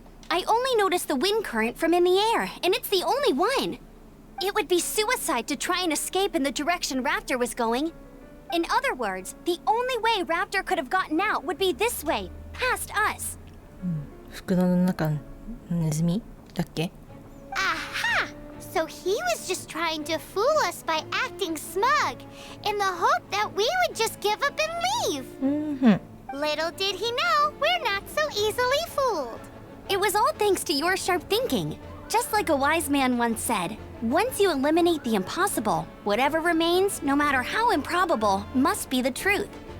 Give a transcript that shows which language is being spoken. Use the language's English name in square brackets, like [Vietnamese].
[English] I only noticed the wind current from in the air, and it's the only one. It would be suicide to try and escape in the direction Raptor was going. In other words, the only way Raptor could have gotten out would be this way, past us. [Japanese] 袋の中のネズミだっけ？ [English] Aha! So he was just trying to fool us by acting smug, in the hope that we would just give up and leave. Little did he know, we're not so easily fooled. It was all thanks to your sharp thinking. Just like a wise man once said, once you eliminate the impossible, whatever remains, no matter how improbable, must be the truth.